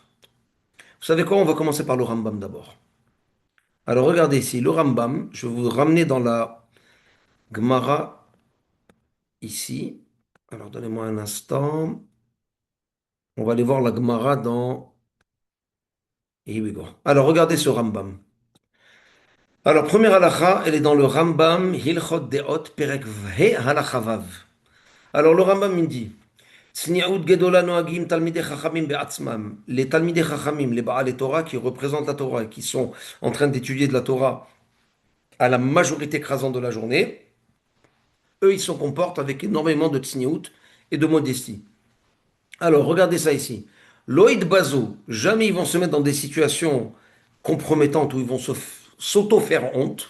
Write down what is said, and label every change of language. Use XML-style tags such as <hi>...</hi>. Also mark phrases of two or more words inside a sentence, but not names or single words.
<fr>Vous savez quoi? On va commencer par le Rambam d'abord. Alors regardez ici, le Rambam, je vais vous ramener dans la Gemara ici. Alors donnez-moi un instant. On va aller voir la Gemara dans.</fr> <en>Here we go.</en> <fr>Alors regardez ce Rambam. Alors première halakha, elle est dans le Rambam</fr> <he>הלכות דעות פרק ה' הלכה ו.</he> <fr>Alors le Rambam il dit.</fr> <he>צניעות גדולה נוהגים תלמידי חכמים בעצמם. Les תלמידי חכמים,</he> <fr>les</fr> <he>בעל תורה</he> <fr>qui représentent la Torah et qui sont en train d'étudier de la Torah à la majorité écrasante de la journée, eux ils se comportent avec énormément de tsniout et de modestie. Alors regardez ça ici.</fr> <he>לא יבזו,</he> <fr>jamais ils vont se mettre dans des situations compromettantes où ils vont s'auto-faire honte.</fr>